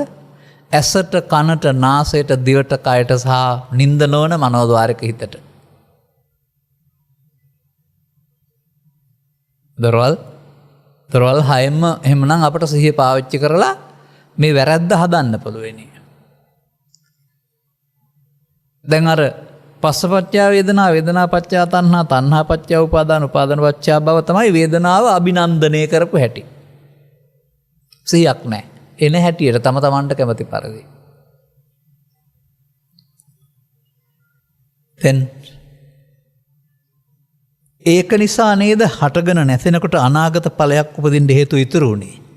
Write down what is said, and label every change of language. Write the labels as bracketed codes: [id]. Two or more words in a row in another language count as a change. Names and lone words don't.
[si] ඇසට, කනට, නාසයට, දිවට, කයට සහ නින්ද නොවන මනෝද්වාරක හිතට. දොරවල් හයෙම එහෙමනම් අපට සිහිය පාවිච්චි කරලා මේ වැරැද්ද හදන්න පුළුවෙනි. දැන් අර [pi] පස්සපච්චා වේදනා, වේදනා පච්චා තණ්හා, තණ්හා පච්චා උපාදාන, උපාදාන පච්චා භව [si] තමයි වේදනාව අභිනන්දනය කරපු හැටි. සිහියක් නැහැ. එන හැටියට තම තමන්ට කැමති පරිදි. දැන් ඒක නිසා නේද හටගෙන නැසෙනකොට අනාගත ඵලයක් උපදින්න හේතු ඉතුරු වුණේ.